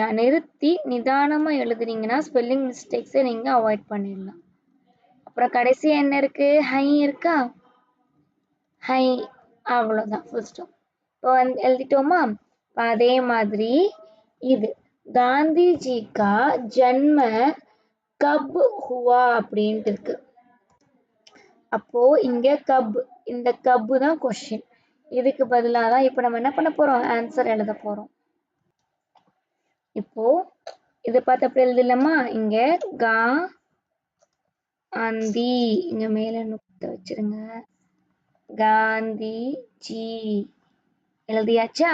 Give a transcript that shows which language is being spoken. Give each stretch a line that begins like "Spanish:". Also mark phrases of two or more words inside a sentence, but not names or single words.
Tamil: நிறுத்தி நிதானமா எழுதுனீங்கன்னா
English: spelling mistakes
Tamil: நீங்க அவாய்ட் பண்ணிடலாம். அப்புறம் கடைசியா என்ன இருக்கு? ஹை இருக்கா? ஹை. அவ்வளோதான்,
English: full stop.
Tamil: இப்போ எழுதிட்டோமா? இப்போ அதே மாதிரி இது
Hindi: गांधी जी का जन्म कब हुआ
Tamil: அப்படின்ட்டு இருக்கு. அப்போ இங்க கப், இந்த கப்பு தான் கொஸ்டின். இதுக்கு பதிலாக தான் இப்போ நம்ம என்ன பண்ண போறோம், ஆன்சர் எழுத போறோம். இப்போ இதை பார்த்து அப்படி எழுதலாமா, இங்க காந்தி, இங்க மேல நுக்த வச்சிருங்க, காந்தி ஜி எழுதியாச்சா?